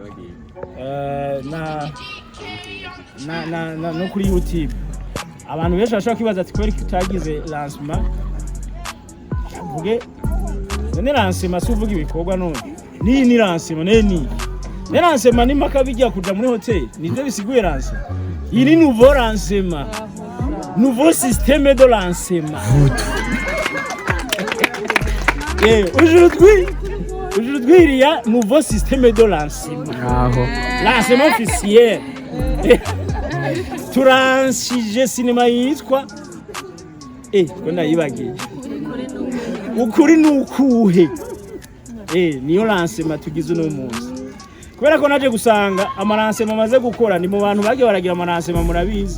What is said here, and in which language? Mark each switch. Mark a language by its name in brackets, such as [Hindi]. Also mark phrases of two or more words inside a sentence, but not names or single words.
[Rundi] no kuri YouTube abantu benshi bashaka kwibaza ati kweri kutagize lancement vuge none lancement suvuga ibikorwa none ni lancement neni lancement ni makabijya kuja muri hotel nivyo bisiguye lancement iri [French] nouveau lancement nouveau système de lancement. Aujourd'hui, il y a un nouveau système de lancement. Lancement officiel. [Rundi] Turanshije sinema yitwa kwenda yibagiye. Ukuri nukuhe. Niyo lancement tugize no munsi. Kubera ko naje gusanga amalancement maze gukora ni mu bantu bagiye baragira amalancement murabizi.